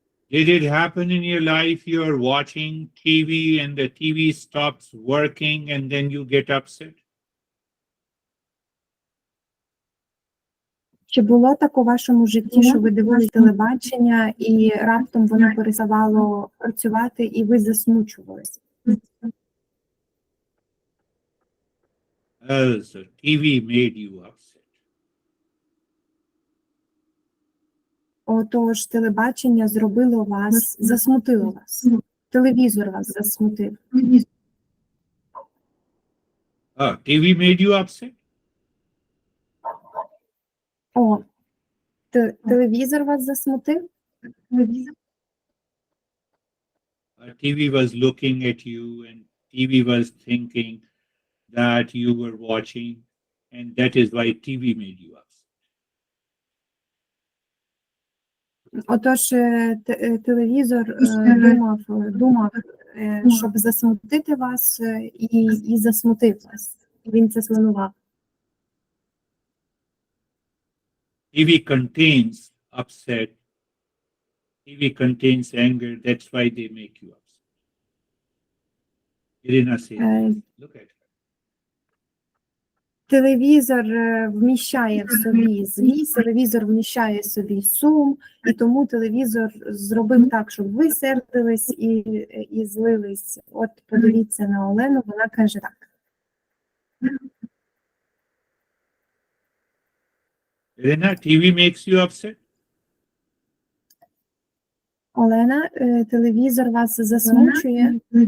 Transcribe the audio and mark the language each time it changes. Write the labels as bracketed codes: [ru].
[en] Did it happen in your life? You're watching TV and the TV stops working and then you get upset? [uk] Чи було так у вашому житті, що ви дивились телебачення і раптом воно переставало працювати і ви засмучувалися? [en] So TV made you upset. [uk] Отож, телебачення зробило вас, засмутило вас. Телевізор вас засмутив. [en] TV made you upset? [uk] О, телевізор вас засмутив? [en] TV was looking at you and TV was thinking that you were watching, and that is why TV made you upset. [uk] Отож, телевізор думав, щоб засмутити вас, і засмутив вас. Він це спланував. [en] TV contains upset. TV contains anger. That's why they make you upset. Irina says, look at her. [uk] Телевізор вміщає в собі злість, телевізор вміщає в собі сум, і тому телевізор зробив так, щоб ви сердились і злились. От подивіться на Олену, вона каже так. [en] Irina, TV makes you upset? [uk] Олена, телевізор вас засмучує?